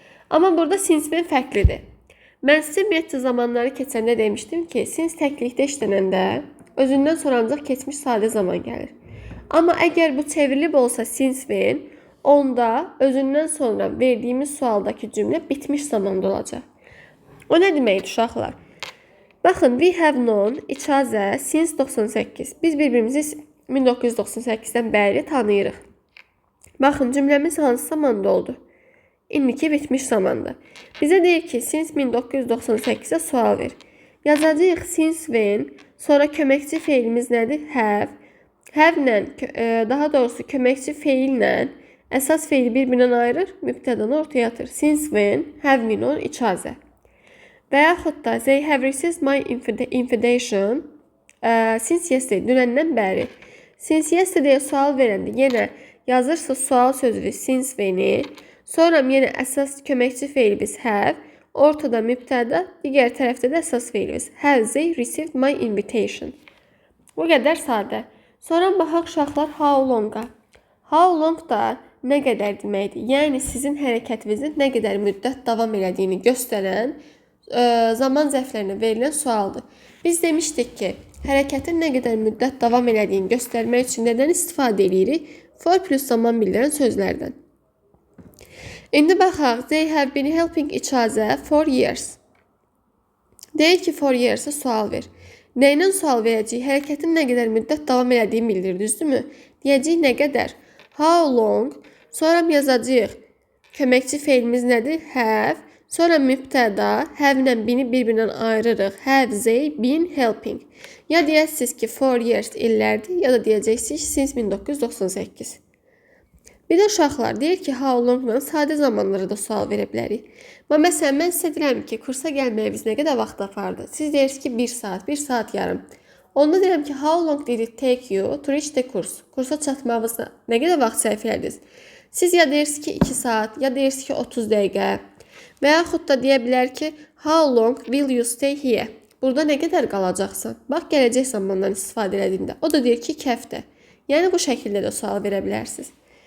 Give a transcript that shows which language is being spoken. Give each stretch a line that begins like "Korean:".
Azerbaijani: Amma burada since-dən fərqlidir. Mən sizə ümumiyyətcə zamanları keçəndə demişdim ki, since təklikdə işlənəndə özündən sonra ancaq keçmiş sadə zaman gəlir. Amma əgər bu çevrilib olsa since-dən, onda özündən sonra verdiyimiz sualdakı cümlə bitmiş zamanda olacaq. O nə deməkdir uşaqlar? Baxın,
English: we have known each other since 98.
Azerbaijani: Biz bir-birimizi 1998-dən bəri tanıyırıq. Baxın, cümləmiz hansı zamanda oldu? İndiki bitmiş zamanda. Bizə deyir ki, since 1998-ə sual ver. Yazacağıq since when, sonra köməkçi feilimiz nədir? Have. Have-lə, daha doğrusu köməkçi feillə əsas feili bir-birindən ayırır, mübtədanı ortaya atır.
English: Since when have we known each other.
Azerbaijani: Və yaxud da
English: they have received my invitation since yesterday,
Azerbaijani: dünəndən bəri. Since yesterday sual verəndə yenə yazırsınız sual sözü since when-i, sonra yenə əsas köməkçi feilimiz have, ortada mübtəda, digər tərəfdə də əsas feilimiz.
English: Have they received my invitation.
Azerbaijani: Bu qədər sadə. Sonra baxaq uşaqlar how long-a. How long da nə qədər deməkdir? Yəni sizin hərəkətinizin nə qədər müddət davam elədiyini göstərən zaman zərflərinə verilən sualdır. Biz demişdik ki, hərəkətin nə qədər müddət davam elədiyini göstərmək üçün nədən istifadə edirik? For plus zaman bildirən sözlərdən. İndi baxaq,
English: they have been helping each other for years.
Azerbaijani: Deyir ki, for years-a sual ver. Nə ilə sual verəcəyik? Hərəkətin nə qədər müddət davam elədiyini bildirir, düzdürmü? Deyəcəyik nə qədər? How long? Sonra yazacağıq. Köməkçi feilimiz nədir? Have. Sonra mübtəda, have-lə bini bir-birindən ayırırıq.
English: Have they been helping?
Azerbaijani: Ya deyəsiniz ki, for years illərdir, ya da deyəcəksiniz since 1998. Bir də uşaqlar deyir ki, how long-la sadə zamanlara da sual verə bilərik. Məsələn, mən sizə deyirəm ki, kursa gəlməyə biz nə qədər vaxt apardı? Siz deyirsiniz ki, 1 saat, 1 saat yarım. Onda deyirəm ki,
English: how long did it take you to reach the course?
Azerbaijani: Kursa çatmağınızda nə qədər vaxt sərf elədiniz? Siz ya deyirsiniz ki, 2 saat, ya deyirsiniz ki, 30 dəqiqə. Və yaxud da deyə bilər ki,
English: how long will you stay here?
Azerbaijani: Burada nə qədər qalacaqsan? Bax, gələcək zamandan istifadə edildiyində. O da deyir ki, 2 həftə. Yəni, bu şəkildə də sual verə bilərsiniz.